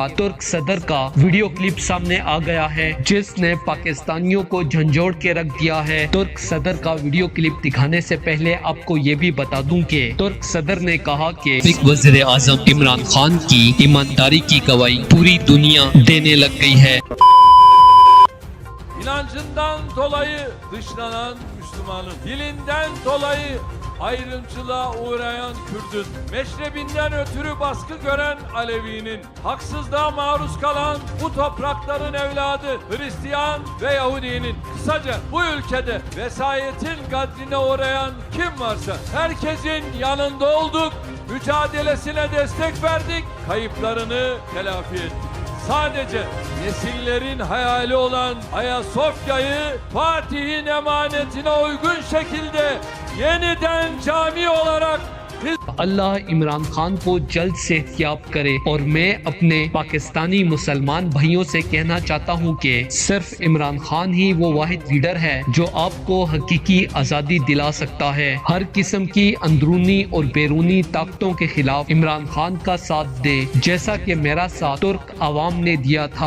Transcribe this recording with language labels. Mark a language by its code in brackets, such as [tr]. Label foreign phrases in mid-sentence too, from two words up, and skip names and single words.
[ur] ترک صدر کا ویڈیو کلپ سامنے آ گیا ہے جس نے پاکستانیوں کو جھنجھوڑ کے رکھ دیا ہے۔ ترک صدر کا ویڈیو کلپ دکھانے سے پہلے آپ کو یہ بھی بتا دوں کہ ترک صدر نے kıha کہ وزیر اعظم عمران خان کی ایمانداری کی گواہی پوری دنیا دینے لگ گئی ہے۔ [tr] İnancından dolayı dışlanan Müslümanın, dilinden dolayı ayrımcılığa uğrayan Kürdün, meşrebinden ötürü baskı gören Alevi'nin, haksızlığa maruz kalan bu toprakların evladı Hristiyan ve Yahudinin, kısaca bu ülkede vesayetin kadrine uğrayan kim varsa herkesin yanında olduk, mücadelesine destek verdik, kayıplarını telafi ettik. Sadece nesillerin hayali olan Ayasofya'yı Fatih'in emanetine uygun şekilde yeniden cami olarak [ur] اللہ عمران خان کو جلد صحتیاب کرے، اور میں اپنے پاکستانی مسلمان بھائیوں سے کہنا چاہتا ہوں کہ صرف عمران خان ہی وہ واحد لیڈر ہے جو آپ کو حقیقی آزادی دلا سکتا ہے۔ ہر قسم کی اندرونی اور بیرونی طاقتوں کے خلاف عمران خان کا ساتھ دے، جیسا کہ میرا ساتھ ترک عوام نے دیا تھا۔